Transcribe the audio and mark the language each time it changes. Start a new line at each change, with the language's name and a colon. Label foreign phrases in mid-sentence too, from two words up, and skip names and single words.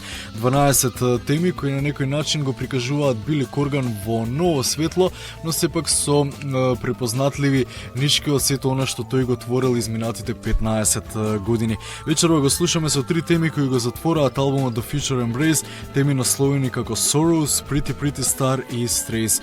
Macedonian: 12 теми кои на некој начин го прикажуваат Билли Корган во ново светло, но сепак со препознатливи нишки од сето она што тој го творил изминатите 15 години. Вечерва го слушаме со 3 теми кои го затвораат албумот The Future Embrace, теми насловени како Sorrows, Pretty Pretty Star и Strays.